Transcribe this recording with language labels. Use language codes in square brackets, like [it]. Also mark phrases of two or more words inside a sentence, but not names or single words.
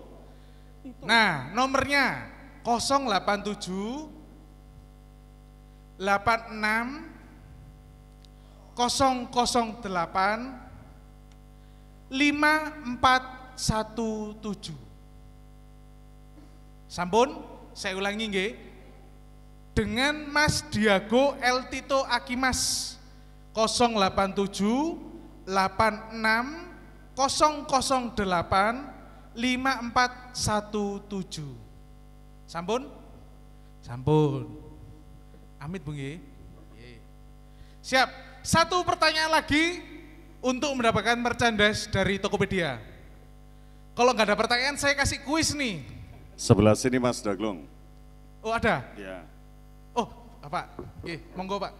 [id] Nah, nomornya 087 86 008 5417. Sampun, saya ulangi nggih. Dengan Mas Diago El Tito Akimas 087 86 008 5417. [jv] Sampun? Sampun. Amit Bu nggih. [id] Siap. Satu pertanyaan lagi untuk mendapatkan merchandise dari Tokopedia. Kalau nggak ada pertanyaan, saya kasih kuis nih. Sebelah sini Mas Daglung. Oh, ada? Ya. Oh, Bapak. Oke, monggo Pak.